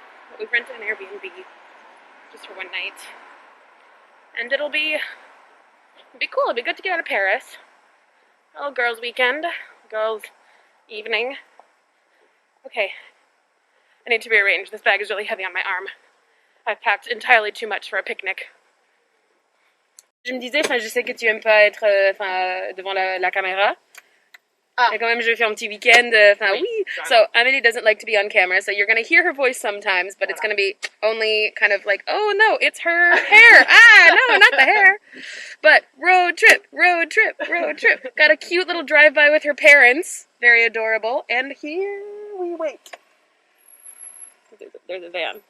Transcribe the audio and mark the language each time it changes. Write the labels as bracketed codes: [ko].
[en] But we've rented an Airbnb just for one night. And it'll be cool. It'll be good to get out of Paris. A little girls' weekend, girls' evening. Okay, I need to rearrange. This bag is really heavy on my arm. I've packed entirely too much for a picnic. [fr] Je me disais, je sais que tu aimes pas être devant la caméra. Mais quand même, je vais faire un petit weekend. Oui. [en] So, Amélie doesn't like to be on camera, so you're going to hear her voice sometimes, but it's going to be only kind of like, oh no, it's her hair. No, not the hair. But road trip, road trip, road trip. Got a cute little drive-by with her parents. Very adorable. And here we wait. There's a van.